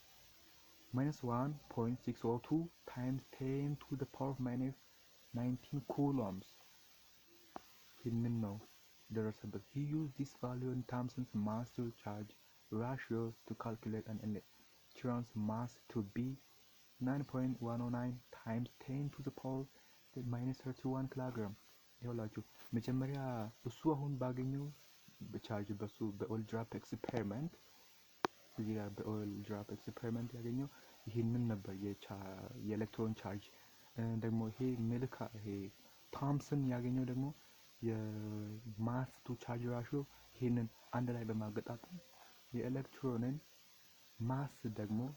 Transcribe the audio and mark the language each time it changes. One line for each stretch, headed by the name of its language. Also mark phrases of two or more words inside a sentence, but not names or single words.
English: -1.602 times 10 to the power of -19 coulombs
Amharic: ይህንን ነው ደረሰበት።
English: He used this value in Thomson's mass to charge ratio to calculate an electron's mass to be 9.109 times 10 to the power -31 kilogram
Amharic: ይኸውላችሁ መጀመሪያ እሱ አሁን ባገኘው በቻርጅ በሱ
English: በ oil drop experiment
Amharic: እዚህ ጋር
English: በ oil drop experiment
Amharic: ያገኘው ይሄንን ነበር የኤሌክትሮን ቻርጅ። ደግሞ ይሄ ይሄ ቶምሰን ያገኘው ደግሞ
English: የ mass to charge ratio
Amharic: ይሄንን አንድ ላይ በማገጣጠም የኤሌክትሮንን ማስ ደግሞ